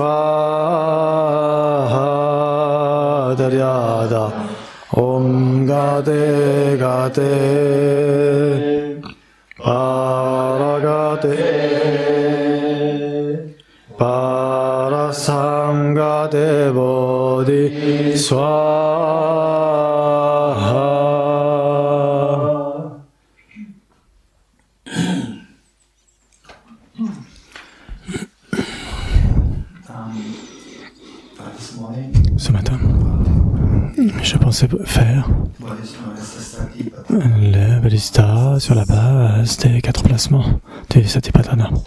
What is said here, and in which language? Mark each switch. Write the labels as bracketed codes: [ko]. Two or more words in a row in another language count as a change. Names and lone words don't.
[sa] Swaha Daryada Om Gate Gate Paragate Parasamgate Bodhi Swaha. [fr] Ce matin, je pensais faire le Bodhisattva sur la base des 4 placements du Satipatthana.